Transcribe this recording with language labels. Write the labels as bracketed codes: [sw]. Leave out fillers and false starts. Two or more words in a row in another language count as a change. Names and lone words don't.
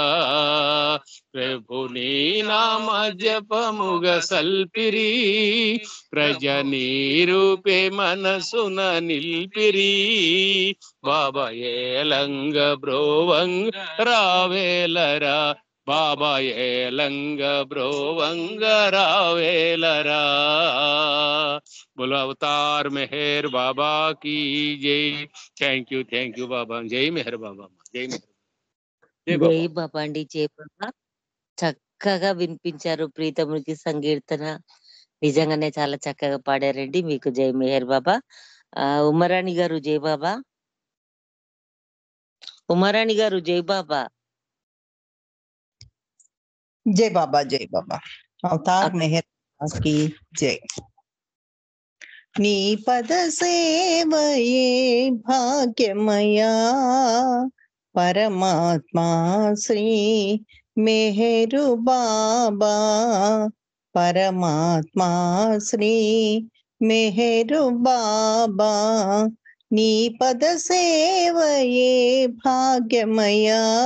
[te] ప్రభు నీ నామ జపముగ సల్పిరి, ప్రజ నీ రూపే మనసున నిల్పిరి, బాబా ఏలంగ బ్రోవంగ రావేలరా, బాబా ఏలంగ బ్రోవంగ రావేలరా, [hi] బోలో అవతార్ మెహర్ బాబా की जय. [en] thank you [te] బాబా. జై మెహర్ బాబా. జై మెహర్. జై బాబా అండి. జై బాబా. చక్కగా వినిపించారు ప్రీతమునికి సంకీర్తన. నిజంగానే చాలా చక్కగా పాడారండి. మీకు జై మెహర్ బాబా. ఉమారాణి గారు జై బాబా. ఉమారాణి గారు జై బాబా. జై బాబా జై బాబా. [hi] అవతార్ మెహర్ की जय. [te] నీ పద సేవయే భాగ్యమయా, పరమాత్మా శ్రీ మెహరు బాబా, పరమాత్మా శ్రీ మెహరు బాబా, నీ పద సేవయే భాగ్యమయా,